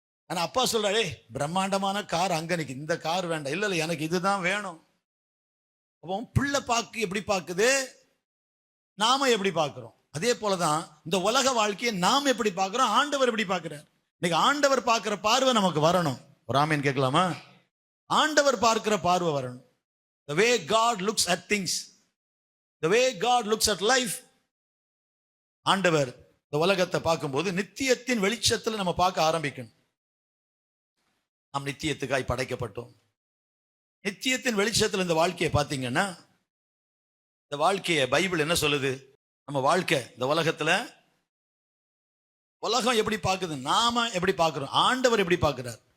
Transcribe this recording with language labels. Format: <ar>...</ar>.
<ta>ஆனா அப்பா சொல்றாரு, பிரம்மாண்டமான கார் அங்க நிக்கு, இந்த கார் வேண்டாம். இல்ல எனக்கு இதுதான் வேணும். அப்போ பிள்ளை எப்படி பார்க்குது, நாம எப்படி பார்க்கிறோம்? அதே போலதான் இந்த உலக வாழ்க்கையை நாம் எப்படி பார்க்கிறோம், ஆண்டவர் எப்படி பார்க்கிறார். இன்னைக்கு ஆண்டவர் பார்க்கிற பார்வை நமக்கு வரணும். ஒரு ஆமீன் கேட்கலாமா? ஆண்டவர் பார்க்கிற பார்வை வரணும்.</ta> <en>The way God looks at things, the way God looks at life.</en> <ta>ஆண்டவர் இந்த உலகத்தை பார்க்கும்போது நித்தியத்தின் வெளிச்சத்தில் நம்ம பார்க்க ஆரம்பிக்கணும். நாம் நித்தியத்துக்காய் படைக்கப்பட்டோம். நித்தியத்தின் வெளிச்சத்தில் இந்த வாழ்க்கையை பார்த்தீங்கன்னா, இந்த வாழ்க்கையை பைபிள் என்ன சொல்லுது? நம்ம வாழ்க்கை இந்த உலகத்துல, உலகம் எப்படி பார்க்குது, நாம எப்படி பார்க்கிறோம், ஆண்டவர் எப்படி பார்க்கிறார்.</ta>